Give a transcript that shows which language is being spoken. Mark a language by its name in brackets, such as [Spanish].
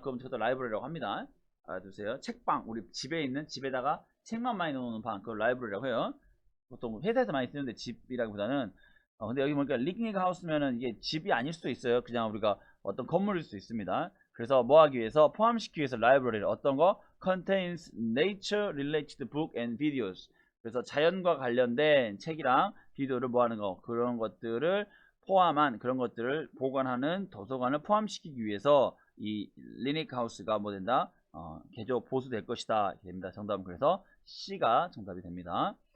[Korean] 그럼 그것도 라이브러리라고 합니다. 알아두세요. 책방, 우리 집에 있는 집에다가 책만 많이 놓는 방, 그걸 라이브러리라고 해요. 보통 회사에서 많이 쓰는데 집이라기보다는 근데 여기 보니까 리그니그 하우스면은 이게 집이 아닐 수도 있어요. 그냥 우리가 어떤 건물일 수도 있습니다. 그래서 뭐 하기 위해서 포함시키기 위해서 라이브러리를 어떤 거? [English] contains nature related book and videos. [Korean] 그래서 자연과 관련된 책이랑 비디오를 뭐 하는 거, 그런 것들을 포함한 그런 것들을 보관하는 도서관을 포함시키기 위해서 이 리니크 하우스가 뭐 된다? 개조 보수될 것이다. 됩니다. 정답은 그래서 C가 정답이 됩니다.